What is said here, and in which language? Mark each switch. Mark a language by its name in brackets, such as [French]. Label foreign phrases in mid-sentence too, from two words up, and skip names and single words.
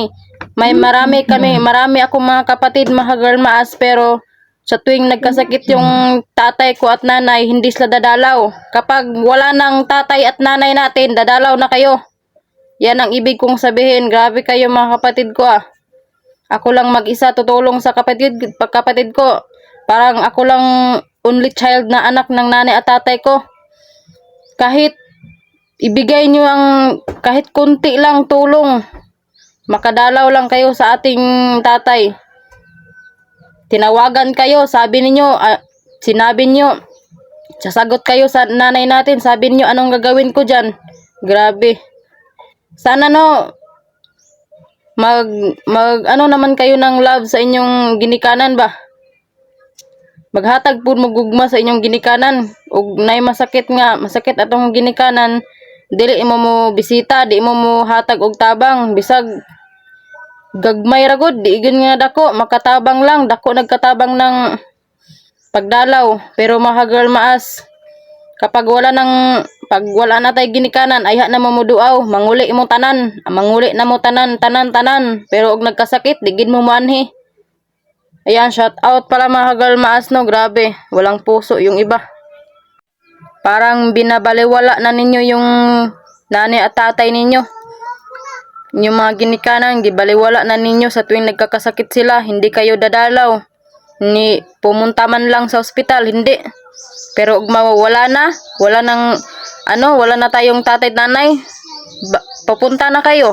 [Filipino] Marami akong mga kapatid, mga girl maas, pero sa tuwing nagkasakit yung tatay ko at nanay, hindi sila dadalaw. Kapag wala ng tatay at nanay natin, dadalaw na kayo. Yan ang ibig kong sabihin. Grabe kayo mga kapatid ko ah. Ako lang mag-isa tutulong sa kapatid ko. Parang ako lang [English] only child [Filipino] na anak ng nanay at tatay ko. Kahit ibigay nyo ang kahit kunti lang tulong, makadalaw lang kayo sa ating tatay. Tinawagan kayo, sinabi nyo, sasagot kayo sa nanay natin, sabi nyo anong gagawin ko dyan. Grabe. Sana no, naman kayo ng love sa inyong ginikanan ba? [Cebuano] Maghatag po magugma sa inyong ginikanan. Ug nay masakit atong ginikanan, dili mo bisita, di mo hatag og tabang, bisag gagmay ra gud, di gyud nga dako, makatabang lang, dako nagkatabang ng pagdalaw. Pero mga girl maas, pag wala na tay ginikanan, ayha na mo muduaw, manguli mo tanan, tanan. Pero og nagkasakit, di gid mo manhi. [Filipino] Ayan, [English] shout out [Filipino] pala mga girl maas, no, grabe, walang puso yung iba. Parang binabaliwala na ninyo yung nanay at tatay ninyo. Yung mga ginikanan, gibaliwala na ninyo sa tuwing nagkakasakit sila, hindi kayo dadalaw. Ni pumunta man lang sa ospital, hindi. Pero wala na tayong tatay at nanay, papunta na kayo.